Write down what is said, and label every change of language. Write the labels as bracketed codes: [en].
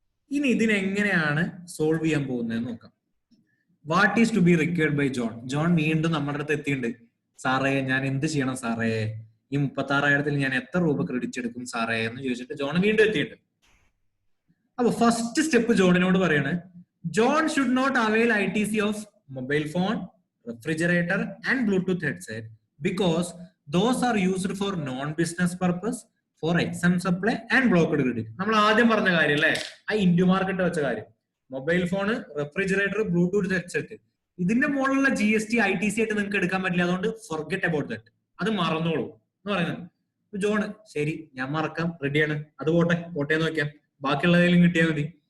[ml] ഇനി ഇതിനെങ്ങനെയാണ് സോൾവ് ചെയ്യാൻ പോകുന്നതെന്ന് നോക്കാം. [en] What is to be required by John? [ml] John വീണ്ടും നമ്മുടെ അടുത്ത് എത്തിയിട്ടുണ്ട്. സാറേ ഞാൻ എന്ത് ചെയ്യണം സാറേ, ഈ 36,000 ഞാൻ എത്ര രൂപ ക്രെഡിറ്റ് എടുക്കും സാറേ എന്ന് ചോദിച്ചിട്ട് ജോൺ വീണ്ടും എത്തിയിട്ടുണ്ട്. അപ്പൊ ഫസ്റ്റ് സ്റ്റെപ്പ് ജോണിനോട് പറയാണ്, [en] John should not avail ITC of mobile phone, refrigerator and Bluetooth headset because those are used for non-business purpose, for exam supply and blocked credit. [ml] നമ്മൾ ആദ്യം പറഞ്ഞ കാര്യം അല്ലേ, ആ ഇന്ത്യ മാർക്കറ്റ് വെച്ച കാര്യം, mobile phone, refrigerator, Bluetooth headset, ഇതിന്റെ മുകളിലുള്ള GST ITC ആയിട്ട് നിങ്ങൾക്ക് എടുക്കാൻ പറ്റില്ല. അതുകൊണ്ട് [en] forget about that, [ml] അത് മറന്നോളൂ എന്ന് പറയുന്നത്. ജോണ് ശരി, ഞാൻ മറക്കാം, റെഡിയാണ്, അത് പോട്ടെ എന്ന് വെക്കാം, ബാക്കിയുള്ളതിലും കിട്ടിയാൽ മതി.